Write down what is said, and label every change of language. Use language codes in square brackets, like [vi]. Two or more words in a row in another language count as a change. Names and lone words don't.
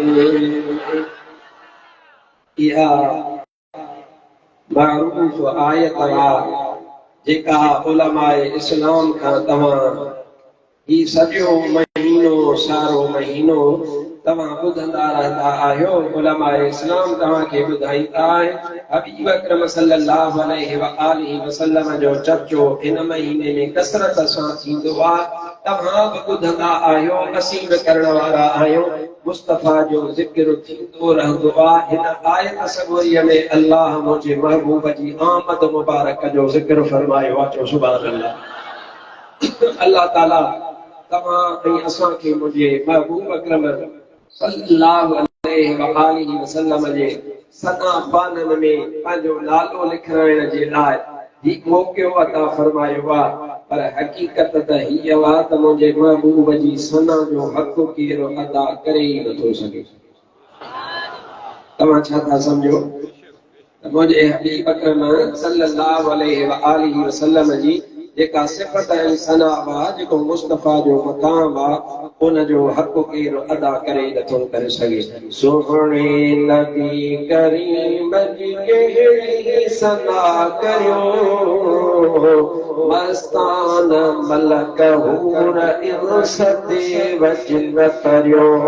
[sd] इहा मारूफ़ आयत आहे जेका उलमाए इस्लाम खां तव्हां ही सॼो महीनो सारो महीनो तव्हां ॿुधंदा रहंदा आहियो। उलमाए इस्लाम तव्हांखे ॿुधाईंदा आहिनि हबीब अकरम [ar] صلى الله عليه وآله وسلم [sd] जो चर्चो हिन महीने में कसरत सां थींदो आहे। तव्हां बि ॿुधंदा आहियो, असीं बि करण वारा आहियूं। मुस्तफ़ा जो ज़िक्र थींदो रहंदो आहे। हिन आयत सबूरीअ में अल्लाह मुंहिंजे महबूब जी आमद मुबारक जो ज़िक्र फरमायो आहे। चओ [ar] سبحان الله. [sd] अल्लाह ताला तव्हां ऐं असांखे मुंहिंजे महबूब अकरम [ar] صلى الله عليه وآله وسلم [sd] जे सना बानन में पंहिंजो नालो लिखाइण जे लाइ ही मौक़ो अता फरमायो आहे। पर हक़ीक़त त हीअ आहे त मुंहिंजे महबूब जी सना जो हक़ केरु अदा करे ई नथो सघे। तव्हां छा था सम्झो त मुंहिंजे हबीब अकरम [ar] صلى الله عليه وآله وسلم [sd] जी जेका सिफ़त ऐं सना आहे, जेको मुस्तफ़ा जो मक़ाम आहे, उन जो हक़ केरु अदा करे नथो करे सघे। सोहणे नबी करीम जी कहिड़ी सना करियो, मस्तान मलक हूर इंस देव जिन करियो।